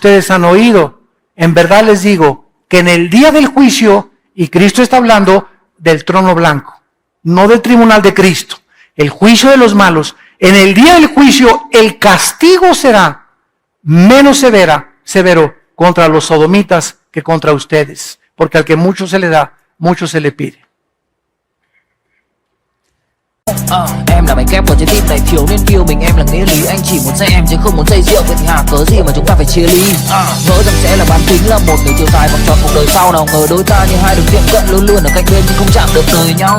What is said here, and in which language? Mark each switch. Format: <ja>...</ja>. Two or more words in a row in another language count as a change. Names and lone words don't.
<es>ustedes han oído, en verdad les digo que en el día del juicio, y Cristo está hablando del trono blanco, no del tribunal de Cristo, el juicio de los malos, En el día del juicio, el castigo será menos severo contra los sodomitas que contra ustedes, porque al que mucho se le da, mucho se le pide.</es> <vi>Em là mảnh ghép của trái tim này, thiếu nên yêu mình, em là nghĩa lý. Anh chỉ muốn say em chứ không muốn say rượu, vậy thì hả cớ gì mà chúng ta phải chia ly. Ngỡ rằng sẽ là bán kính, là một điều chiều dài vòng tròn cuộc đời sau. Nào ngờ đôi ta như hai đường tiệm cận, luôn luôn ở cạnh bên nhưng không chạm được đời nhau.</vi>